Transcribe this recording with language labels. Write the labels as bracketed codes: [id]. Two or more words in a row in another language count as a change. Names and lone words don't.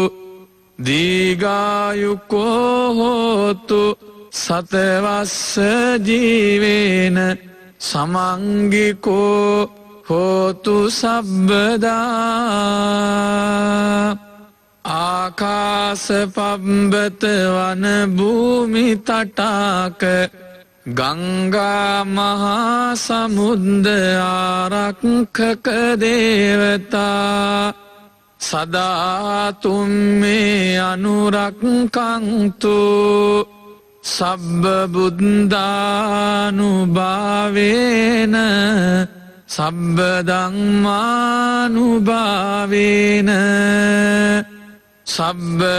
[pi] දීඝායුකෝ හෝතු සතවස්ස ජීවේන සමංගිකෝ හෝතු සබ්බදා ආකාස පබ්බත වන භූමි තටාක ගංගා මහා සමුද්ද ආරක්ඛක දේවතා සදාතුම් මේ අනුරක්ඛන්තු සබ්බ බුද්ධානුභාවේන සබ්බ ධම්මානුභාවේන සබ්බ